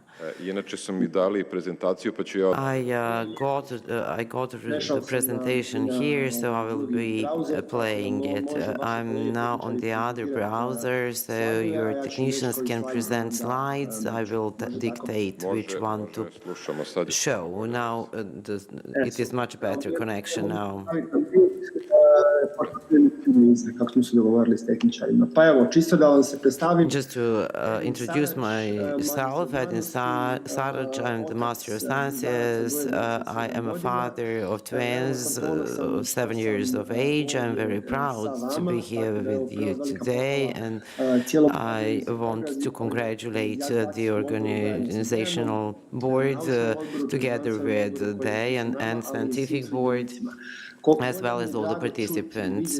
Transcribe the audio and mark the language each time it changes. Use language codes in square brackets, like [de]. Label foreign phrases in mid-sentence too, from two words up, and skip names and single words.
[bs] Inače su mi dali prezentaciju, pa ću ja... [en] I got the presentation here, so I will be playing it. I'm now on the other browser, so your technicians can present slides. I will dictate which one to show. Now it is much better connection now. [bs] Kako smo se dogovorili s tehničarima. Pa evo, čisto da vam se predstavim. [en] Just to introduce myself, Edin Sarac, I'm the Master of Sciences. I am a father of twins, 7 years of age. I'm very proud to be here with you today, and I want to congratulate the organizational board together with DEI and scientific board, as well as all the participants.